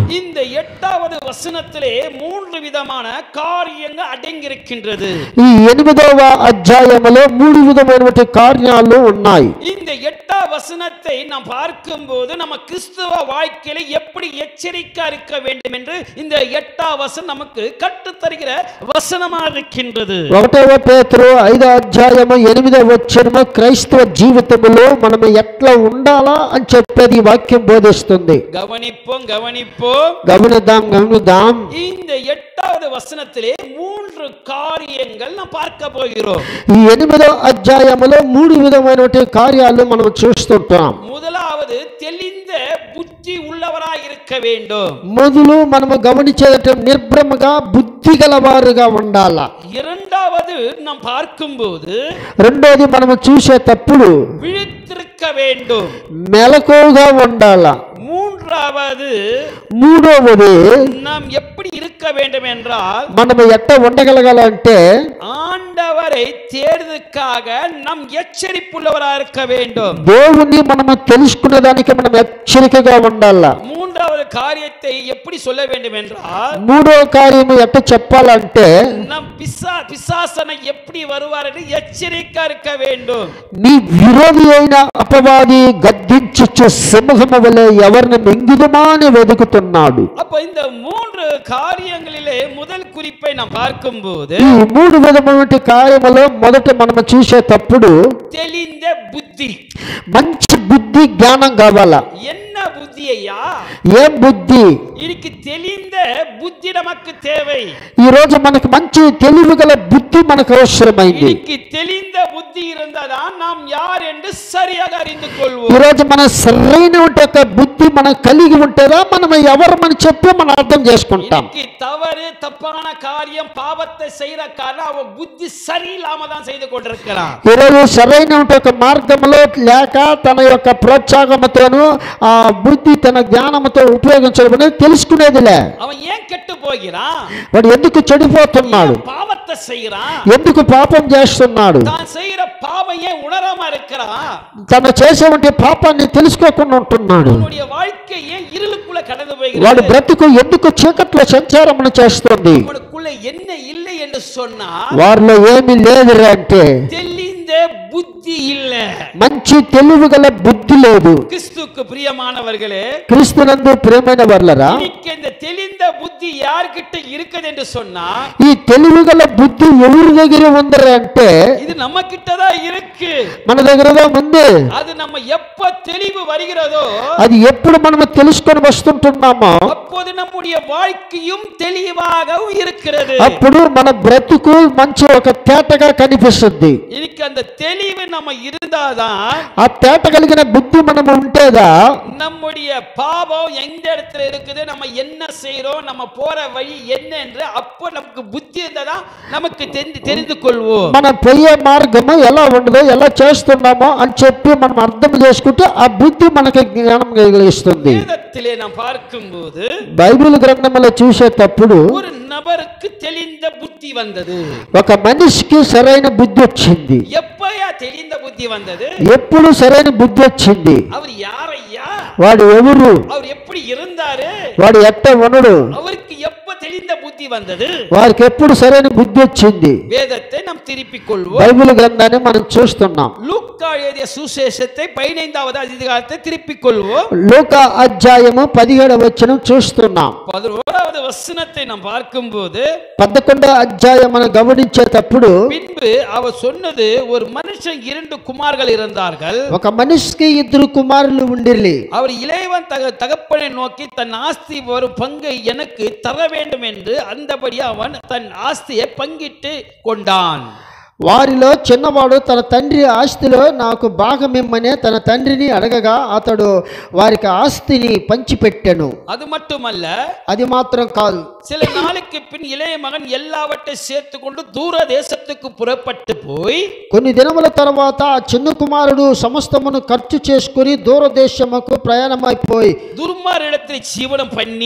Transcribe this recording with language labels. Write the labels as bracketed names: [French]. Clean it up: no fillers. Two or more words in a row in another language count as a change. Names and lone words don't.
[Tamil] இந்த 8வது வசனத்திலே 3 விதமான காரியங்கள் அடங்கியிருக்கின்றது. [Telugu] ఈ 8వ అధ్యాయములో 3 విధమైనటువంటి కార్యాలు ఉన్నాయి. [Tamil] இந்த 8వ வசனத்தை நாம் பார்க்கும்போது நம்ம கிறிஸ்தவ வாழ்க்கையில எப்படி எச்சரிக்கை இருக்க வேண்டும் என்று இந்த 8వ வசனம் நமக்கு கற்றுத் தருகிற வசனமாக இருக்கின்றது. [Telugu] 1 పేతురు 5వ అధ్యాయము 8వ వచనము క్రైస్తవ జీవితంలో మనం ఎట్లా ఉండాలా అని చెప్పేది వాక్యం బోధిస్తుంది. [Tamil] கவனிப்போம். [Telugu] గమనిద్దాం. [Tamil] இந்த 8வது வசனத்திலே 3 காரியங்கள் நாம் பார்க்க போகிறோம். [Telugu] ఈ 8వ అధ్యాయములో 3 విధమైనటువంటి కార్యాలు మనం చూస్తుంటాం. [Tamil] முதலாவது தெளிந்த புத்தி உள்ளவராய் இருக்க வேண்டும். [Telugu] మొదలు మనము గమనించేది నిర్భ్రమగా బుద్ధి గలవారుగా ఉండాలా. [Tamil] இரண்டாவது நாம் பார்க்கும்போது [Telugu] రెండోది మనము చూసేటప్పుడు [Tamil] விழித்திருக்க வேண்டும். [Telugu] మెలకువగా ఉండాలా. మూడవది [Tamil] நாம் எப்படி இருக்க வேண்டும் என்றால் [Telugu] మనం ఎట్ట ఉండగలగాలంటే [Tamil] ஆண்டவரை தேடுவதற்காக நாம் எச்சரிப்புள்ளவராக இருக்க வேண்டும். [Telugu] దేవుని మనము తెలుసుకునేదానికి మనం హెచ్చరికగా ఉండాలా. [Tamil] மூன்றாவது காரியத்தை எப்படி சொல்ல வேண்டும் என்றால் [Telugu] మూడవ కార్యము ఎట్ట చెప్పాలంటే [Tamil] நம் பிசாசனை எப்படி வருவார் என்று எச்சரிக்கை இருக்க வேண்டும். [Telugu] నీ విరోధి అయిన అపవాది గద్దించు సింహము వలె ఎవరిని మింగుదమాని వెదుకుతున్నాడు. [Tamil] அப்ப இந்த 3 காரியங்களிலே முதல் குறிப்பை நாம் பார்க்கும்போது [Telugu] ఈ 3 విధమైన కార్యములో మొదట మనం చూసేటప్పుడు [Tamil] தெளிந்த புத்தி, [Telugu] మంచి బుద్ధి జ్ఞానం కావాలా. [Tamil] என்ன புத்தி ஐயா? [Telugu] ఏం బుద్ధి? [Tamil] இதுக்கு தெளிந்த புத்தி நமக்கு தேவை. [Telugu] ఈ రోజు మనకు మంచి తెలివి గల బుద్ధి మనకు అవసరమైంది. [Tamil] இதுக்கு தெளிந்த புத்தி இருந்தாதான் நாம் யார் என்று சரியாக அறிந்து கொள்வோம். [Telugu] ఈరోజు మన సరైన ఒక బుద్ధి మనం కలిగి ఉంటేదా మనం ఎవరమని చెప్పి మనం అర్థం చేసుకుంటాం. [Tamil] தவறு தப்பான காரியம் பாவத்தை செய்யற காரணம் அவன் புத்தி சரியில்லாம தான் செய்து கொண்டிருக்கிறான். [Telugu] ఈరోజు సరైన ఒక మార్గంలో లేక తన యొక్క ప్రోత్సాహంతోను ఆ బుద్ధి తన జ్ఞానంతో ఉపయోగించడం తెలుసుకునేదిలే. [Tamil] அவன் ஏன் கெட்டு போகிறான்? [Telugu] వాడు ఎందుకు చెడిపోతున్నాడు? [Tamil] பாவத்தை செய்யறான். [Telugu] ఎందుకు పాపం చేస్తున్నాడు? [Tamil] தான் செய்யற பாவம் ஏன் உணராம இருக்கிறான்? [Telugu] తను చేసేవంటి పాపాన్ని తెలుసుకోకుండా ఉంటున్నాడు. [Tamil] அவனுடைய வாழ்க்கை ஏன் இருளுக்குள்ள கடந்து போகிறது? [Telugu] వాడు బ్రతుకు ఎందుకు చీకట్లో సంచారం చేస్తుంది? [Tamil] அவனுக்குள்ள என்ன இல்லை என்று சொன்னா [Telugu] వారిలో ఏమీ లేదురా అంటే [Tamil] தெளிந்த புத்தி இல்ல, [Telugu] మంచి తెలివి గల బుద్ధి లేదు. [Tamil] கிறிஸ்துவுக்கு பிரியமானவர்களே, [Telugu] క్రీస్తునందు ప్రియమైన వారలారా, [Tamil] இன்னைக்கு இந்த தெளிந்த புத்தி யார்கிட்ட இருக்குது என்று சொன்னா [Telugu] ఈ తెలివి గల బుద్ధి ఎవరి దగ్గర ఉందరా అంటే [Tamil] இது நம்ம கிட்ட தான் இருக்கு. [Telugu] మన దగ్గరగా ఉంది. [Tamil] அது நம்ம எப்ப தெளிவு வருகிறதோ [Telugu] అది ఎప్పుడు మనం తెలుసుకొని వస్తుంటున్నామో [Tamil] அப்போது நம்முடைய வாழ்க்கையும் தெளிவாக இருக்கிறது. [Telugu] అప్పుడు మన బ్రతుకు మంచి ఒక తేటగా కనిపిస్తుంది. [Tamil] இன்னைக்கு அந்த தெளிவு நம்ம இருந்தாதான், [Telugu] ఆ తేట కలిగిన బుద్ధి మనం ఉంటేదా [Tamil] நம்முடைய பாவம் எந்த இடத்துல இருக்குது, நம்ம என்ன செய்யறோம், நம்ம போற வழி என்ன என்று அப்போ நமக்கு புத்தி இருந்தாதான் நமக்கு தெரிந்து கொள்வோம். [Telugu] మన పోయే మార్గము ఎలా ఉండదో ఎలా చేస్తున్నామో అని చెప్పి మనం అర్థం చేసుకుంటే ఆ బుద్ధి మనకి జ్ఞానం కలిగిస్తుంది. [Tamil] வேதத்திலே நாம் பார்க்கும்போது [Telugu] బైబిల్ గ్రంథంలో చూసేటప్పుడు [Tamil] ஒரு நபருக்கு தெளிந்த புத்தி வந்தது. [Telugu] ఒక మనిషికి సరైన బుద్ధి వచ్చింది. [Tamil] எப்பயா தெளிந்த புத்தி வந்தது? [Telugu] ఎప్పుడు సరైన బుద్ధి వచ్చింది? [Tamil] அவர் யாரையா? [Telugu] వాడు ఎవరు? [Tamil] அவர் எப்படி இருந்தாரு? [Telugu] వాడు ఎట్ట ఉండడు? [Tamil] அவருக்கு எப்ப தெளிந்த புத்தி வந்தது? [Telugu] వారికి ఎప్పుడు సరైన బుద్ధి వచ్చింది? [Tamil] வேதத்தை நாம் திருப்பிக் கொள்வோம். [Telugu] బైబిల్ గ్రంథాన్ని మనం చూస్తున్నాం. [Tamil] லூக்கா எழுதிய சுவிசேஷத்தை 15வது அதிகாரத்தை திருப்பிக் கொள்வோம். [Telugu] లూకా అధ్యాయము 17వ వచనం చూస్తున్నాం. [Tamil] 11வது வசனத்தை நாம் பார்க்கும்போது [Telugu] 11వ అధ్యాయం మనం గమనించేటప్పుడు [Tamil] பின்பு அவர் சொன்னது, ஒரு மனுஷன் 2 குமார்கள் இருந்தார்கள். [Telugu] ఒక మనిషికి 2 కుమారులు ఉండిరి. [Tamil] அவர் இளையவன் தகப்பனை நோக்கி தன் ஆஸ்தி ஒரு பங்கை எனக்கு தர வேண்டும் என்று அந்தபடி அவன் தன் ஆஸ்தியை பங்கிட்டு கொண்டான். [Telugu] వారిలో చిన్నవాడు తన తండ్రి ఆస్తిలో నాకు భాగం ఇమ్మని తన తండ్రిని అడగగా అతడు వారికి ఆస్తిని పంచిపెట్టెను. [Tamil] அது மட்டுமல்ல, [Telugu] అది మాత్రం కాదు, [Tamil] சில நாளுக்கு பின் இளைய மகன் எல்லாவற்றையும் சேர்த்து கொண்டு தூர தேசத்துக்கு புறப்பட்டு போய் [Telugu] కొన్ని దినముల తర్వాత ఆ చిన్న కుమారుడు సమస్తమును ఖర్చు చేసుకుని దూరదేశముకు ప్రయాణమైపోయి [Tamil] துர்மார்களிடத்தில் ஜீவனம் பண்ணி